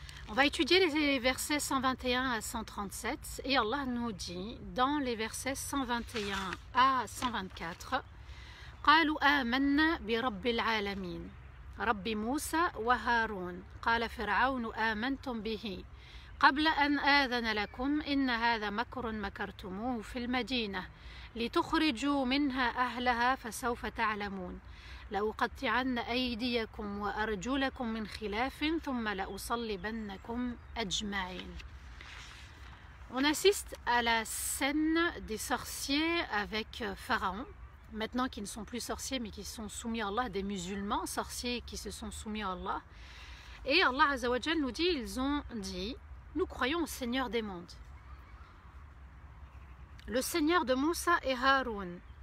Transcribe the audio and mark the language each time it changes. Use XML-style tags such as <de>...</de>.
<fr>On va étudier les versets 121 à 137 et Allah nous dit dans les versets 121 à 124</fr> <ar>قالوا آمنا برب العالمين رب موسى وهارون قال فرعون آمنتم به قبل أن آذن لكم إن هذا مكر مكرتموه في المدينة لتخرجوا منها أهلها فسوف تعلمون لأقطعن أيديكم وأرجلكم من خلاف ثم لأصلبنكم أجمعين.</ar> <fr>On assiste à la scène des sorciers avec Pharaon, maintenant qui ne sont plus sorciers mais qui sont soumis à Allah, des musulmans sorciers qui se sont soumis à Allah. Et Allah Azza wa Jal nous dit, ils ont dit, nous croyons au Seigneur des mondes, le Seigneur de Moussa et Haroun.</fr>